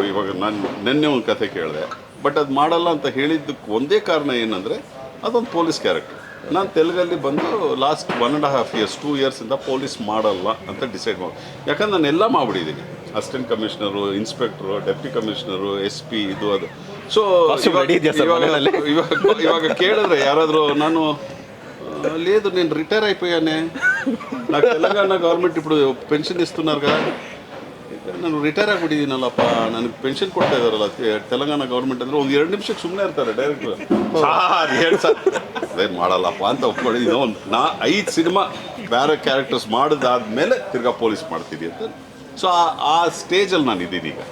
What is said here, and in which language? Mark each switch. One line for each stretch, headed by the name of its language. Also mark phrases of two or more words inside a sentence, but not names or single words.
Kannada: ಇವಾಗ ನಾನು ನಿನ್ನೆ ಒಂದು ಕಥೆ ಕೇಳಿದೆ, ಬಟ್ ಅದು ಮಾಡಲ್ಲ ಅಂತ ಹೇಳಿದ್ದಕ್ಕೆ ಒಂದೇ ಕಾರಣ ಏನಂದರೆ ಅದೊಂದು
English: police character.
Kannada: ನಾನು ತೆಲುಗಲ್ಲಿ ಬಂದು
English: last 1.5 years 2 years
Kannada: ಯಿಂದ ಪೊಲೀಸ್ ಮಾಡಲ್ಲ ಅಂತ ಡಿಸೈಡ್ ಮಾಡಿ. ಯಾಕಂದ್ರೆ ನಾನು ಎಲ್ಲ ಮಾಡಿಬಿಟ್ಟಿದ್ದೀನಿ,
English: assistant commissioner,
Kannada: ಇನ್ಸ್ಪೆಕ್ಟ್ರು,
English: deputy commissioner,
Kannada: SP ಇದು ಅದು. ಸೊ ಇವಾಗ ಕೇಳಿದ್ರೆ ಯಾರಾದರೂ, ನಾನು
Telugu: లేదు నేను రిటైర్ అయిపోయానే, నాకు తెలంగాణ గవర్నమెంట్ ఇప్పుడు పెన్షన్ ఇస్తున్నారుగా,
Kannada: ನಾನು ರಿಟೈರ್ ಆಗಿಬಿಟ್ಟಿದ್ದೀನಲ್ಲಪ್ಪ, ನನಗೆ ಪೆನ್ಷನ್ ಕೊಡ್ತಾ ಇದ್ದಾರಲ್ಲ ತೆಲಂಗಾಣ ಗೌರ್ಮೆಂಟ್ ಅಂದರೆ ಒಂದು 2 ನಿಮಿಷಕ್ಕೆ ಸುಮ್ಮನೆ ಇರ್ತಾರೆ ಡೈರೆಕ್ಟ್ರು. ಹೇಳಿ ಸರ್ ಅದೇನು ಮಾಡಲ್ಲಪ್ಪ ಅಂತ ಒಪ್ಕೊಳ್ಳಿ. ಒಂದು 5 ಸಿನಿಮಾ ಬೇರೆ ಕ್ಯಾರೆಕ್ಟರ್ಸ್ ಮಾಡಿದಾದ್ಮೇಲೆ ತಿರ್ಗಾ ಪೊಲೀಸ್ ಮಾಡ್ತೀನಿ ಅಂತ. ಸೊ ಆ ಸ್ಟೇಜಲ್ಲಿ ನಾನು ಇದ್ದೀನಿ ಈಗ.